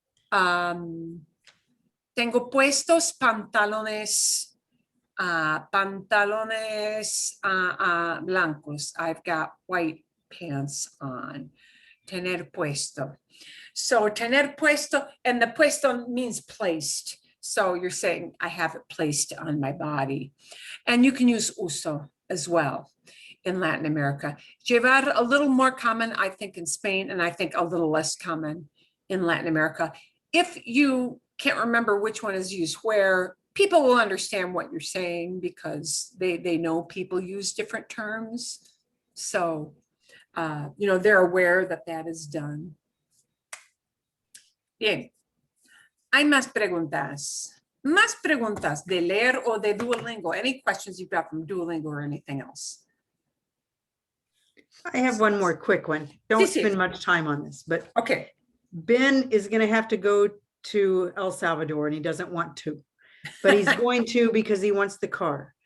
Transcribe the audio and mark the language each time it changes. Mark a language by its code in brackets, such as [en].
[es] Tengo puestos pantalones, blancos. [en] I've got white pants on. Tener puesto. So tener puesto, and the puesto means placed. So you're saying I have it placed on my body. And you can use uso as well in Latin America. Llevar, a little more common, I think, in Spain, and I think a little less common in Latin America. If you can't remember which one is used where, people will understand what you're saying because they know people use different terms. So, they're aware that that is done. [es] Bien. Hay más preguntas. Más preguntas de leer o de Duolingo. [en] Any questions you've got from Duolingo or anything else? I have one more quick one. Don't [es] Sí, sí. [en] spend much time on this, but Okay. Ben is going to have to go to El Salvador and he doesn't want to, but he's going to because he wants the car.